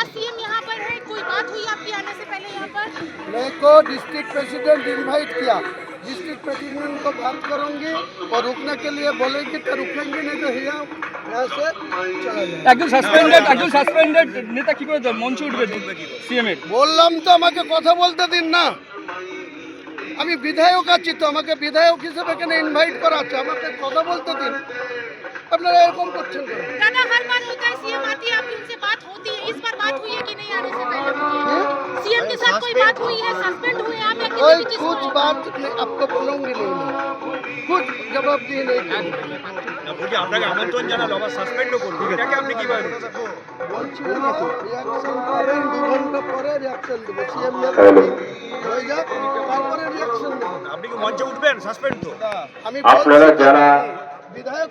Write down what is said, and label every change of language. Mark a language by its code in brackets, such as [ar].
[hi] CM यहाँ पर है कोई बात हुई आपकी आने से पहले यहाँ पर मेरे को डिस्ट्रिक्ट प्रेसिडेंट इनवाइट किया डिस्ट्रिक्ट प्रेसिडेंट को बात करूंगी और रुकने के लिए बोलेंगे तो रुकेंगे नहीं तो यहाँ से चला जाए [bn] একজন সাসপেন্ডেড নেতা কি করে মঞ্চে উঠবে সিএম এর? বললাম তো আমাকে কথা বলতে দিন না আমি বিধায়ক আছি তো আমাকে বিধায়ক হিসেবে এখানে ইনভাইট করা আছে আমাকে কথা বলতে দিন আপনারা এরকম করছেন কেন [hi] दादा हर बार होता है सीएम आती है आपकी उनसे बात होती है इस बार बात हुई है कि नहीं आने से पहले सीएम के साथ कोई बात हुई है सस्पेंड हुए आप या कोई किसी कुछ बात नहीं, आपको बोलूंगी नहीं मैं कुछ जवाब दिए नहीं [bn] বলছি আপনাকে আমন্ত্রণ জানালো আবার সাসপেন্ডও করবে, এটাকে আপনি কিভাবে দেখছেন? বলছি রিয়াকশন করেন 2 ঘন্টা পরে রিয়াকশন দেব সিএম হয়ে যাক তারপরে রিয়াকশন দেব আপনি কি মঞ্চে উঠবেন? সাসপেন্ড তো আমি আপনারা যারা বিধায়ক